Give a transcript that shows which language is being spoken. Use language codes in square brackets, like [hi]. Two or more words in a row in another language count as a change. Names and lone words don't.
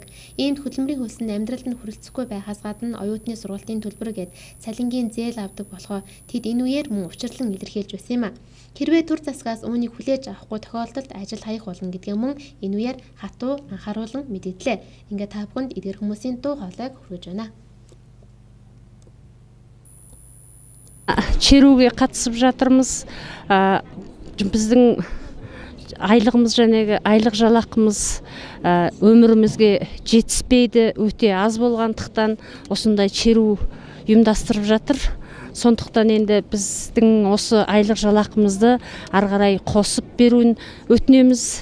[mn] Иймд хөдөлмөрийн хөлс нь амьдралд нь хүрэлцэхгүй байхаас гадна оюутны сургалтын төлбөр гээд цалингийн зээл авдаг болохоо тэд энэ үеэр мөн учирлан илэрхийлж байсан юм а. Хэрвээ төр засгаас үүнийг хүлээж авахгүй тохиолдолд ажил хаях болно гэдгийг мөн энэ үеэр хатуу анхааруулan мэдээллээ. Ингээд та бүхэнд эдгээр хүмүүсийн дуу хоолойг хүргэж байна. [kk] Шерүүгээ қатысып жатырмыз. Біздің айлығымыз және айлық жалақымыз өмірімізге жетіспейді, өте аз болғандықтан осындай шеру ұйымдастырып жатыр. Сондықтан енді біздің осы айлық жалақымызды ары қарай қосып беруін өтінеміз.